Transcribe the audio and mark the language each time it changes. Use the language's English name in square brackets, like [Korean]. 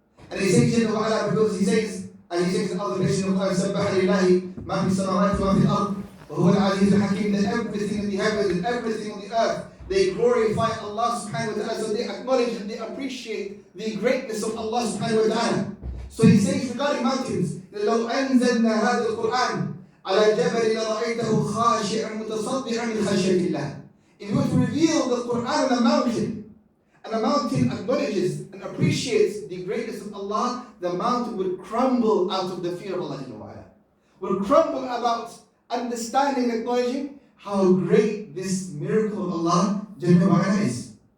[English] And he says, because he says, and he says in other places of the Quran, [Arabic] سَبَّحَ لِلَّهِ مَا فِي السَّمَاوَاتِ وَمَا فِي الْأَرْضِ وَهُوَ الْعَزِيزُ الْحَكِيمُ. [English] That everything in the heavens and everything on the earth, they glorify Allah subhanahu wa ta'ala. So they acknowledge and they appreciate the greatness of Allah subhanahu wa ta'ala. So he says regarding mountains, [Arabic] لَوْ أَنزَلْنَا هَذَا الْقُرْآنَ عَلَى جَبَلٍ لَرَأَيْتَهُ خَاشِعًا مُتَصَدِّعًا مِنْ خَشْيَةِ اللَّهِ. [English] If you were to reveal the Quran on a mountain, and the mountain acknowledges and appreciates the greatness of Allah, the mountain would crumble out of the fear of Allah. Will crumble about understanding and acknowledging how great this miracle of Allah is.